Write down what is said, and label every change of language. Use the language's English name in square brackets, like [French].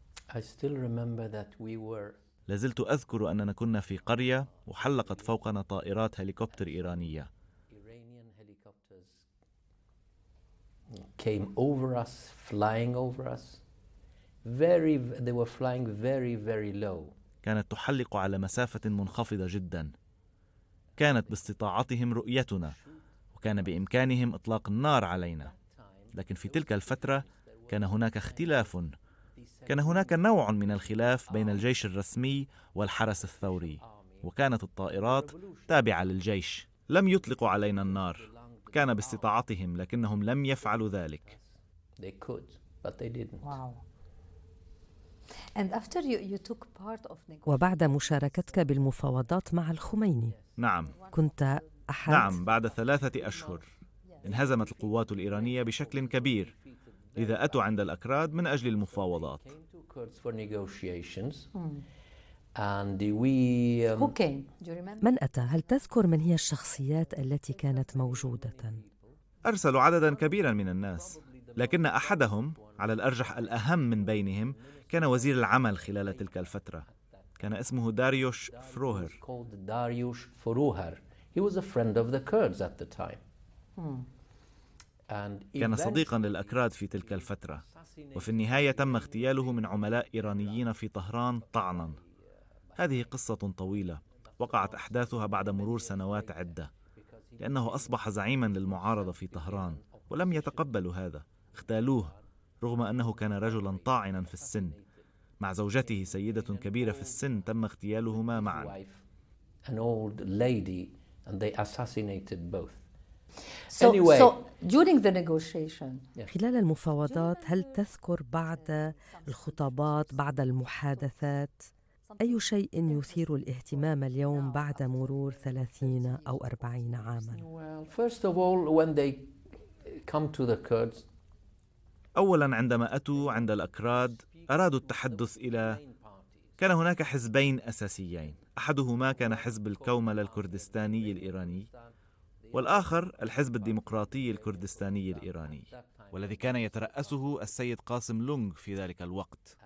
[English] I still remember that we were [Arabic] لازلت أذكر أننا كنا في قرية وحلقت فوقنا طائرات هليكوبتر إيرانية. [English] Iranian helicopters came over us, flying over us. They were flying very, very low. [Arabic] كانت تحلق على مسافة منخفضة جدا. كانت باستطاعتهم رؤيتنا وكان بإمكانهم إطلاق النار علينا. لكن في تلك الفترة كان هناك اختلاف. كان هناك نوع من الخلاف بين الجيش الرسمي والحرس الثوري، وكانت الطائرات تابعة للجيش. لم يطلقوا علينا النار. كان باستطاعتهم لكنهم لم يفعلوا ذلك. [English] They could, but they didn't. Wow. And after you took part of [Arabic] وبعد مشاركتك بالمفاوضات مع الخميني نعم. كنت أحد نعم، بعد 3 أشهر انهزمت القوات الإيرانية بشكل كبير، لذا أتوا عند الأكراد من أجل المفاوضات. [English] Came to Kurds for negotiations, and we Who came? Do you remember? [Arabic] من أتى؟ هل تذكر من هي الشخصيات التي كانت موجودة؟ أرسلوا عددا كبيرا من الناس، لكن أحدهم على الأرجح الأهم من بينهم كان وزير العمل خلال تلك الفترة. كان اسمه داريوش فروهر. [English] called Dariush Forouhar. He was a friend of the Kurds at the time. And [Arabic] كان صديقا للأكراد في تلك الفترة، وفي النهاية تم اغتياله من عملاء إيرانيين في طهران طعنا. هذه قصة طويلة وقعت أحداثها بعد مرور سنوات عدة، لأنه أصبح زعيما للمعارضة في طهران ولم يتقبلوا هذا. اغتالوه رغم أنه كان رجلا طاعنا في السن. مع زوجته سيدة كبيرة في السن تم اغتيالهما معا. [English] an old lady, and they assassinated both. So Anyway. during the negotiation, [Arabic] خلال المفاوضات هل تذكر بعد الخطابات، بعد المحادثات، أي شيء يثير الاهتمام اليوم بعد مرور 30 أو 40 عاماً؟ [English] Well, first of all, when they come to the Kurds, [Arabic] أولا عندما أتوا عند الأكراد أرادوا التحدث كان هناك حزبين أساسيين، أحدهما كان حزب الكوملة الكردستاني الإيراني، والآخر الحزب الديمقراطي الكردستاني الإيراني، والذي كان يترأسه السيد قاسم لونغ في ذلك الوقت.